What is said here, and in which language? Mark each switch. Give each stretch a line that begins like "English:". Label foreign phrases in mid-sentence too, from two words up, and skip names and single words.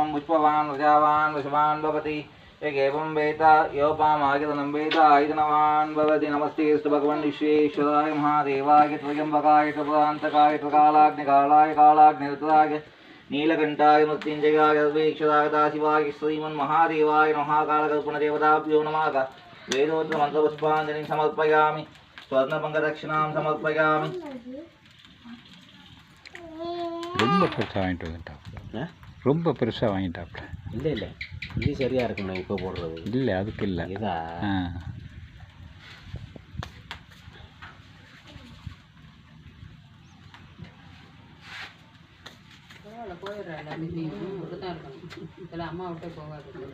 Sanskrit: पुष्पवान् प्रजावान् वसुवान् भवति एकेवं वेद योपामायतनं वेद आयतनवान् भवति नमस्ते स्तु भगवन् विश्वेश्वराय महादेवाय त्र्यम्बकाय त्रिपुरान्तकाय त्रिकालाग्निकालाय कालाग्निरुद्राय नीलकण्ठाय मृत्युञ्जयाय सर्वेश्वराय दाशिवाय श्रीमन्महादेवाय महाकालकल्पनदेवताभ्यो नमः वेदोत्तमन्त्रपुष्पाञ्जलिं समर्पयामि स्वर्णपङ्गदक्षिणां समर्पयामि
Tamil: ரொம்ப பெருசாக வாங்கிட்டு வந்துட்டாப்ல ரொம்ப பெருசாக வாங்கிட்டாப்ல இல்லை இல்லை இது சரியாக இருக்கும் நான் இப்போ போடுறது இல்லை அதுக்கு இல்லை இதா போயிடுறேன் தான் இருக்கணும் இதில் அம்மா விட்டே போகாது